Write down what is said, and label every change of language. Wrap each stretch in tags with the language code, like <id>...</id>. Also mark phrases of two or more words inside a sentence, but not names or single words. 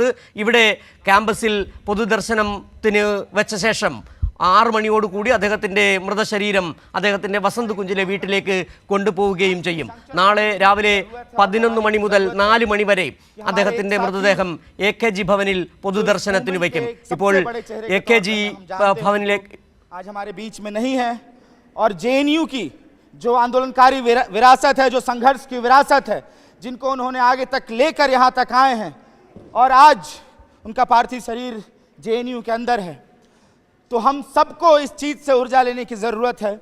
<ml>ഇവിടെ ക്യാമ്പസിൽ പൊതുദർശനത്തിന് വെച്ച ശേഷം 6 മണിയോടുകൂടി അദ്ദേഹത്തിൻ്റെ മൃതശരീരം അദ്ദേഹത്തിൻ്റെ വസന്ത് കുഞ്ചിലെ വീട്ടിലേക്ക് കൊണ്ടുപോവുകയും ചെയ്യും. നാളെ രാവിലെ 11 മണി മുതൽ 4 മണി വരെ അദ്ദേഹത്തിൻ്റെ മൃതദേഹം AKG ഭവനിൽ പൊതുദർശനത്തിന് വയ്ക്കും. ഇപ്പോൾ AKG ഭവനിലേക്ക്</ml> <hi>आज हमारे बीच में नहीं है और JNU की जो आंदोलनकारी विरासत है, जो संघर्ष की विरासत है, जिनको उन्होंने आगे तक लेकर यहाँ तक आए हैं, और आज उनका पार्थिव शरीर JNU के अंदर है, तो हम सबको इस चीज़ से ऊर्जा लेने की ज़रूरत है।</hi>